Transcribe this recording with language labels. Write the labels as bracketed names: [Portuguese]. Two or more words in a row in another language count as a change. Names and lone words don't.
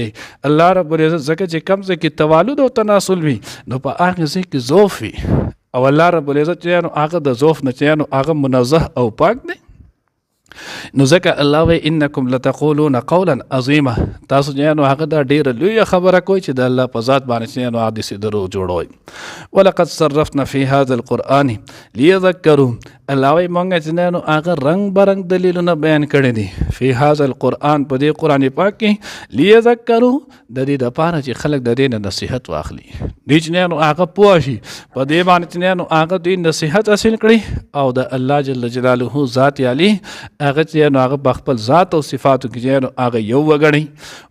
[Arabic] الله رب العزت [Pashto] ځکه چې کوم ځای کې توالد او تناسل وي نو په هغه ځای کې ضعف وي، او [Arabic] الله رب العزت [Pashto] چې نو هغه د ضعف نه چې نو هغه منزه او پاک دی. نو ځکه الله وایي [Arabic] انکم لتقولون قولا عظیما، [Pashto] تاسو چې نو هغه دا ډېره لویه خبره کوئ چې د الله په ذات باندې چې نو هغه داسې دروغ جوړوئ. [Arabic] ولقد صرفنا فی هذا القرآن لیذکروا، [Pashto] الله وایي مونږ چې نو هغه رنګ برنګ دلیلونه بیان کړي دي [Arabic] فی هذا القرآن، [Pashto] په دې قرآن پاک کې، لیذکروا د دې دپاره چې خلک د دې نه نصیحت واخلي، دوی چې نو هغه پوه شي په دې باندې چې نو هغه دوی نصیحت حاصل کړي او د الله [Arabic] جل جلاله [Pashto] ذات علی هغه چې نو هغه په خپل ذات او صفاتو کې چې نو هغه یو وګڼي.